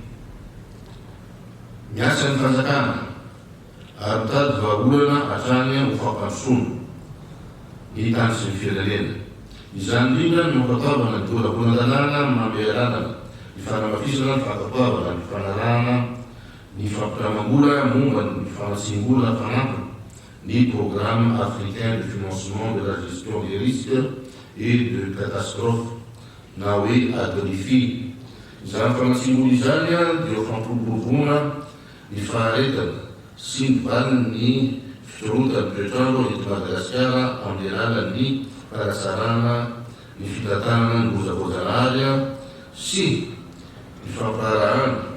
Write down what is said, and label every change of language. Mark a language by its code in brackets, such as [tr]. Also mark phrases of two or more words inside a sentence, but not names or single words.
[mg] Miasa ny fanjakana ary mitady vahaolana hatrany ho fampandrosoana ny tany sy ny firenena. Izany indrindra no mampataovana ny volambolan-dalàna manome lalana ny fanamafisana ny fankataovana ny fanarahana ny fampiramam-bola momba ny fanatsim-bola fanampiny ny [fr] programme africain de financement de la gestion des risques et de catastrophes [mg] na hoe AGRIFI. Izany fanatsim-bola izany dia ho fampiroboroboana ny faharetana sy ny valiny ny fitorotany toetrandro eto Madagasikara amin'ny alalan'ny faratsarana ny fitantanana ny bozabozanahary sy ny famparahana